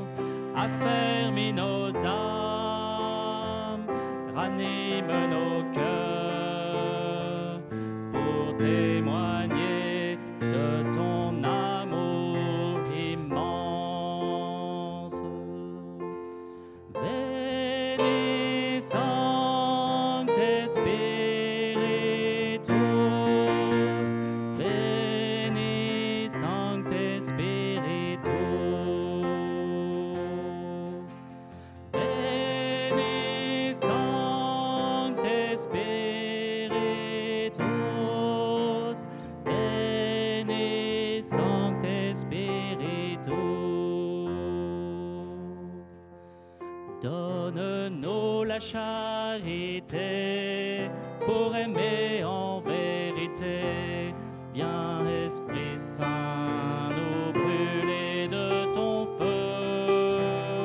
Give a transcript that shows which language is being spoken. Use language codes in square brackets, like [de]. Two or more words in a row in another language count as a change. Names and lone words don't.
[fr] Affermis nos âmes, ranime nos cœurs pour témoigner de ton amour immense. [la] Veni Sancte Spiritus, Veni Sancte Spiritus. Veni Sancte Spiritus, Veni Sancte Spiritus. [fr] Donne-nous la charité pour aimer en vérité. Viens Esprit Saint, nous brûler de ton feu.